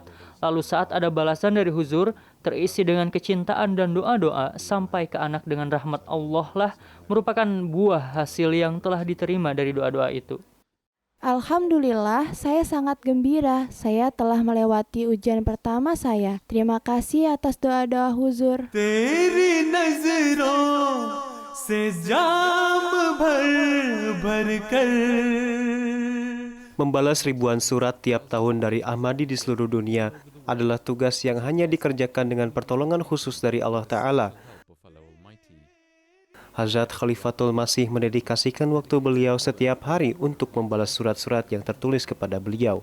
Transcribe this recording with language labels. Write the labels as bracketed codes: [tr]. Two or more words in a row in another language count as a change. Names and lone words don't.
[id] Lalu saat ada balasan dari Huzur, terisi dengan kecintaan dan doa-doa sampai ke anak dengan rahmat Allah lah merupakan buah hasil yang telah diterima dari doa-doa itu. Alhamdulillah, saya sangat gembira. Saya telah melewati ujian pertama saya. Terima kasih atas doa-doa Huzur. [ur] तेरी नजरों से जाम भर भर कर. [id] Membalas ribuan surat tiap tahun dari Ahmadi di seluruh dunia adalah tugas yang hanya dikerjakan dengan pertolongan khusus dari Allah Ta'ala. Hazrat Khalifatul Masih mendedikasikan waktu beliau setiap hari untuk membalas surat-surat yang tertulis kepada beliau.